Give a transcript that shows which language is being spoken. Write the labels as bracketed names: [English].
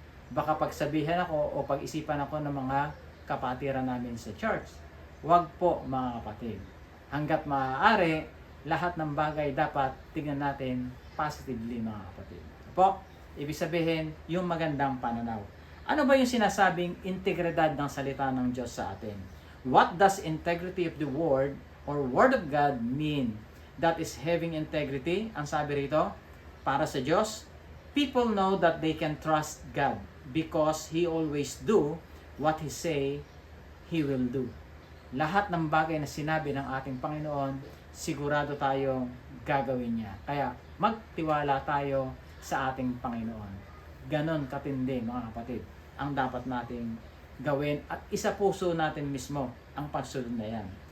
[Filipino] baka pagsabihan ako o pag-isipan ako ng mga kapatiran namin sa church. Huwag po mga kapatid. Hanggat maaari, lahat ng bagay dapat tingnan natin positively mga kapatid. Po, ibig sabihin, yung magandang pananaw. Ano ba yung sinasabing integridad ng salita ng Diyos sa atin? [English] What does integrity of the Word or Word of God mean? That is having integrity. [Filipino] Ang sabi rito, para sa Diyos, [English] people know that they can trust God because He always do what He say He will do. [Filipino] Lahat ng bagay na sinabi ng ating Panginoon, sigurado tayong gagawin niya. Kaya magtiwala tayo sa ating Panginoon. Ganon katindi mga kapatid ang dapat nating gawin at isa puso natin mismo ang pagsunod na yan.